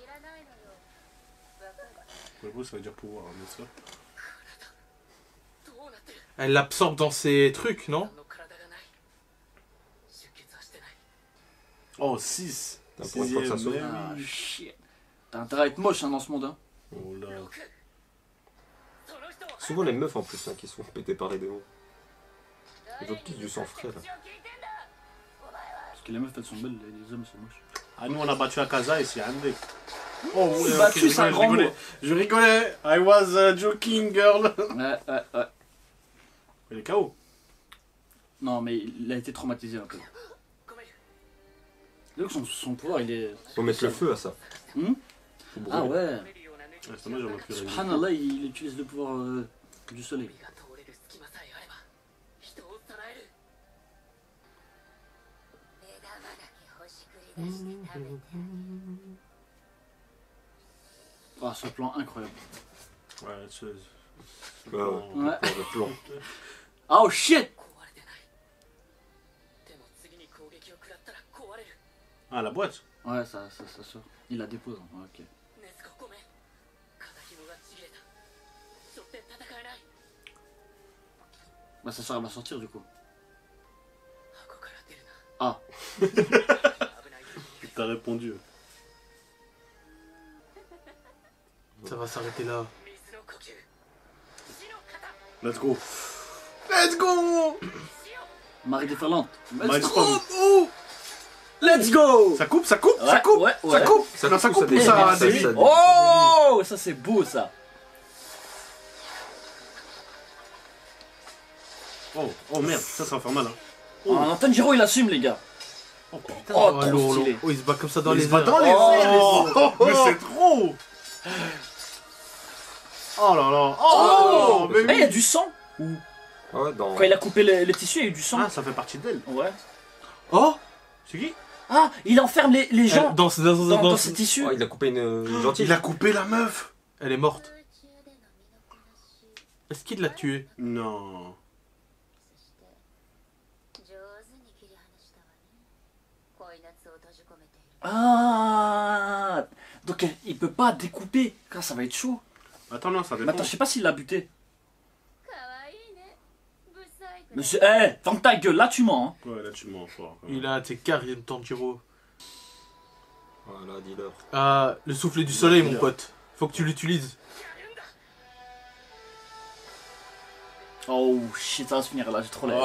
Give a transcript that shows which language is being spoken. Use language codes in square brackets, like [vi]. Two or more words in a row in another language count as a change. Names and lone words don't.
[fr] Le beau, ça veut dire pouvoir, hein, bien sûr. Elle l'absorbe dans ses trucs, non? Oh, 6. T'as pour une fois que ça saute. Ah, shit. T'as intérêt à être moche hein, dans ce monde. Hein. Oh là. [ja] その人を [fr] Souvent les meufs en plus hein, qui sont pétées par les démons. Ils veulent tous du sang frais là. Parce que les meufs elles sont belles, les hommes sont moches. Ah, nous on a battu Akaza et c'est Andé. Oh, ouais, Battu, ok, c'est un je grand rigolais. mot. Je rigolais. [en] I was joking, girl. [fr] Ouais. Il est KO. Non, mais il a été traumatisé un peu. Donc son pouvoir il est. Faut mettre le feu à ça. Hmm Faut brûler. Ah ouais. Ouais, c'est dommage, j'aurais pu régler. Subhanallah, il utilise le pouvoir du soleil. [ja] が通れる隙間さえあれば人をさらえる目玉だけほしくり出して食べて [fr] Ah, ce plan incroyable. Ouais, c'est. Ouais. Ouais. Le plan. Oh shit! [ja] 壊れてないでも次に攻撃を食らったら壊れる [fr] Ah, la boîte. Ouais, ça sort. Il la dépose. Hein. Ok. [ja] ネズコごめん肩紐がちぎれたしょって戦えない [fr] Bah, sa soeur elle va sortir du coup. [ja] 箱から出るな [fr] Ah. [ja] 危ない時 [fr] T'as répondu. Ça va s'arrêter là. [ja] 水の呼吸死の肩 [en] Let's go. Let's go. [fr] Marie déferlante. Milestone. [en] Let's go! [fr] Ça coupe, ça coupe, ça Ouais, coupe. ouais, Ça ouais. coupe. Ça Non, ça coupe, coupe, ça ça dévie, ça dévie. dévie. Oh! Ça c'est beau ça! Oh merde, ça va faire mal. Hein. Oh. Tanjiro il assume les gars! Oh putain. Oh, Oh, trop lourd, stylé. lourd. Oh, il se bat comme ça dans Il les se bat airs. dans les Oh. airs. Mais c'est trop. Oh là là. Oh, mais Eh, il y a oui. du sang! Ah ouais, dans. Quand il a coupé le tissu, il y a eu du sang. Ah, ça fait partie d'elle. Ouais. Oh C'est qui? Ah, il enferme les gens dans dans ses tissus. Oh, il a coupé une gentille. Il a coupé la meuf. Elle est morte. [ja] 空中での身のこなし [fr] Est-ce qu'il l'a tuée? Non. [ja] そして上手に切り離したわね恋夏を閉じ込めている [fr] Ah! Donc il peut pas découper, car ça va être chaud. Attends, non, ça Mais dépend. attends, je sais pas s'il l'a buté. [ja] かわいいねブサイク [fr] Monsieur, eh, ferme ta gueule, là tu mens. Hein. Ouais, là tu mens fort. Il a tes Karim Tanjiro. Voilà, dis-leur. Ah, le souffle du soleil, mon pote. Faut que tu l'utilises. Oh shit, ça va se finir là, j'ai trop la haine.